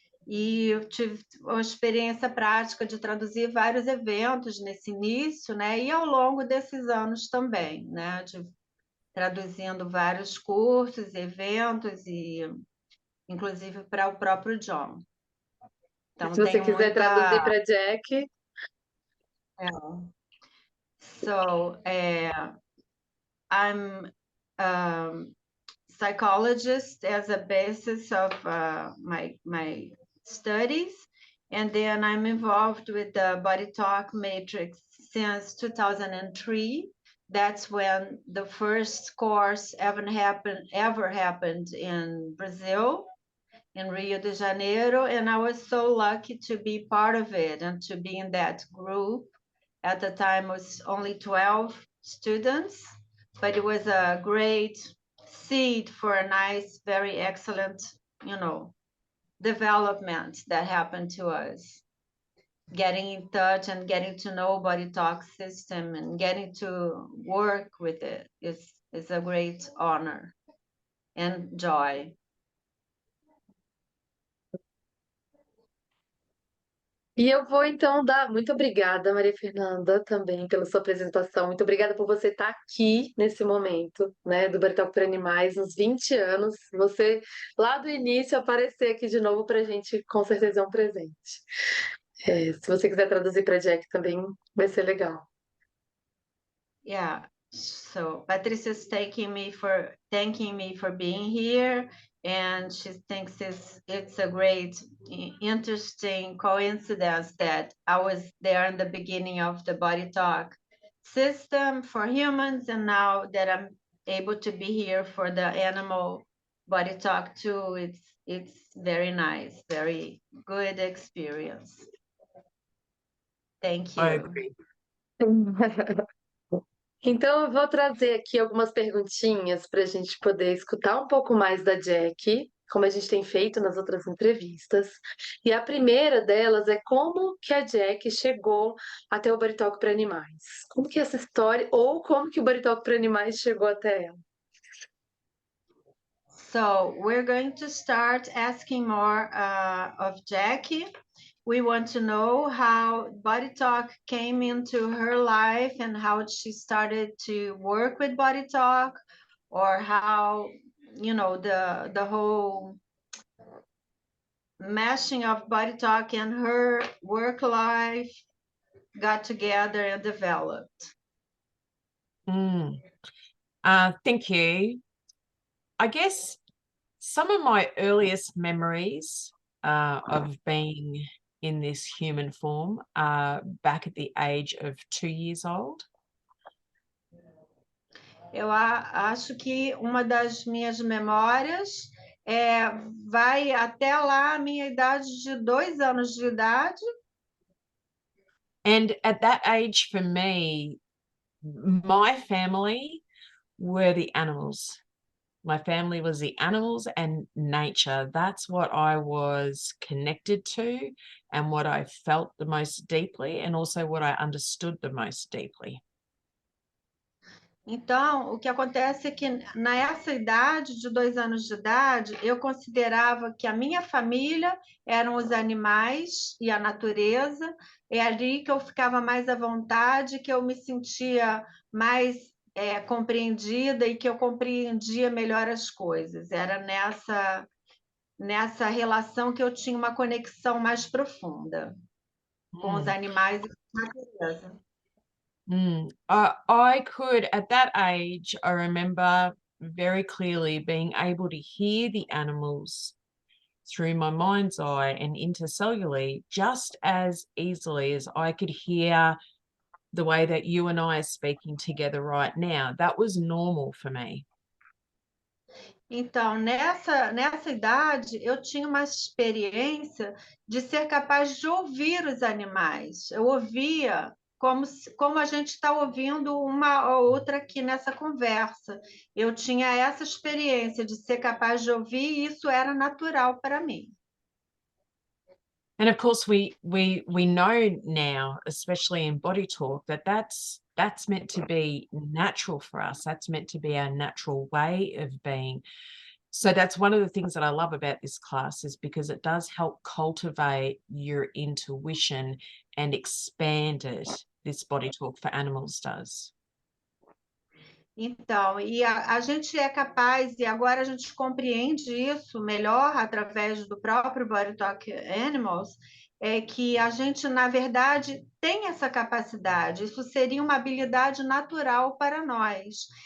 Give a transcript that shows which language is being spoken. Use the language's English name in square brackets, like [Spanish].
[Portuguese] E eu tive uma experiência prática de traduzir vários eventos nesse início, né? E ao longo desses anos também, né? Traduzindo vários cursos, eventos, e inclusive para o próprio John. Então, Se você quiser traduzir para Jacquie. [English] So, I'm psychologist as a basis of my studies, and then I'm involved with the BodyTalk matrix since 2003. That's when the first course ever happened in Brazil, in Rio de Janeiro, and I was so lucky to be part of it and to be in that group. At the time, it was only 12 students, but it was a great seed for a nice, very excellent, development that happened to us. Getting in touch and getting to know BodyTalk system and getting to work with it is a great honor and joy. [Portuguese] E eu vou então dar muito obrigada, Maria Fernanda, também pela sua apresentação. Muito obrigada por você estar aqui nesse momento, né, do BodyTalk para Animais, uns 20 anos. Você, lá do início, aparecer aqui de novo para a gente, com certeza é um presente. Se você quiser traduzir para Jacquie também, vai ser legal. [English] Yeah, so Patricia's thanking me for being here, and she thinks it's a great, interesting coincidence that I was there in the beginning of the BodyTalk system for humans, and now that I'm able to be here for the animal BodyTalk too. It's very nice, very good experience. Thank you. I agree. [Portuguese] Então, eu vou trazer aqui algumas perguntinhas para a gente poder escutar um pouco mais da Jacquie, como a gente tem feito nas outras entrevistas. E a primeira delas é como que a Jacquie chegou até o BodyTalk para animais. Como que essa história, ou como que o BodyTalk para animais chegou até ela? [English] So we're going to start asking more of Jacquie. We want to know how BodyTalk came into her life and how she started to work with BodyTalk, or how, you know, the whole meshing of BodyTalk and her work life got together and developed. Thank you. I guess some of my earliest memories of being in this human form are back at the age of 2 years old. [Portuguese] Eu acho que uma das minhas memórias vai até lá a minha idade de 2 anos de idade. [English] And at that age, for me, my family were the animals. My family was the animals and nature. That's what I was connected to and what I felt the most deeply, and also what I understood the most deeply. [Portuguese] Então, o que acontece é que nessa idade de 2 anos de idade, eu considerava que a minha família eram os animais e a natureza. É ali que eu ficava mais à vontade, que eu me sentia mais compreendida e que eu compreendia melhor as coisas. Era nessa relação que eu tinha uma conexão mais profunda com os animais e com a natureza. [English] I could, at that age, I remember very clearly being able to hear the animals through my mind's eye and intercellularly just as easily as I could hear the way that you and I are speaking together right now. That was normal for me. [Portuguese] Então, nessa idade, eu tinha uma experiência de ser capaz de ouvir os animais. Eu ouvia como a gente está ouvindo uma ou outra aqui nessa conversa. Eu tinha essa experiência de ser capaz de ouvir e isso era natural para mim. [English] And of course, we know now, especially in BodyTalk, that that's meant to be natural for us. That's meant to be our natural way of being. So that's one of the things that I love about this class, is because it does help cultivate your intuition and expand it. This BodyTalk for Animals does. [Portuguese] Então, e a gente é capaz, e agora a gente compreende isso melhor através do próprio BodyTalk Animals, que a gente, na verdade, tem essa capacidade. Isso seria uma habilidade natural para nós.